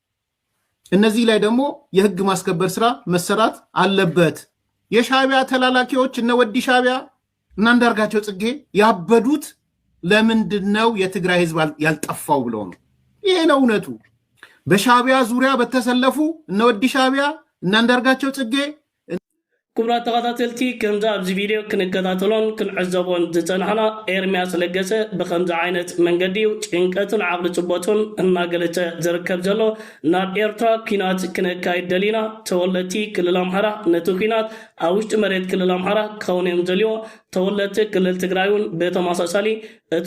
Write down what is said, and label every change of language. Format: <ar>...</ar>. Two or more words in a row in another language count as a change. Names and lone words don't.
<am>እነዚህ ላይ ደግሞ የህግ ማስከበር ስራ መሰራት አለበት። የሻቢያ ተላላኪዎች እነ ወዲ ሻቢያ እና አንዳርጋቸው ጽጌ ያበዱት ለምንድነው የትግራይ ህዝብ ያልጠፋው ብለው ነው። ይሄ ነው እውነቱ። በሻቢያ ዙሪያ በተሰለፉ እነ ወዲ ሻቢያ እና አንዳርጋቸው ጽጌ</am> <ti>ክቡራት ተኸታተልቲ ከምዛ ኣብዚ ቪድዮ ክንከታተሎን ክንዕዘቦን ዝፀናሕና ኤርምያስ ለገሰ ብከምዚ ዓይነት መንገዲ ጭንቀትን ዓቕሊ ፅቦትን እናገለፀ ዝርከብ ዘሎ ናብ ኤርትራ ኩናት ክነካይድ ደሊና ተወለድቲ ክልል ኣምሓራ ነቲ ኩናት ኣብ ውሽጢ መሬት ክልል ኣምሓራ ክኸውን እዮም ዘልዎ ተወለድቲ ክልል ትግራይ እውን ብተመሳሳሊ እቲ</ti>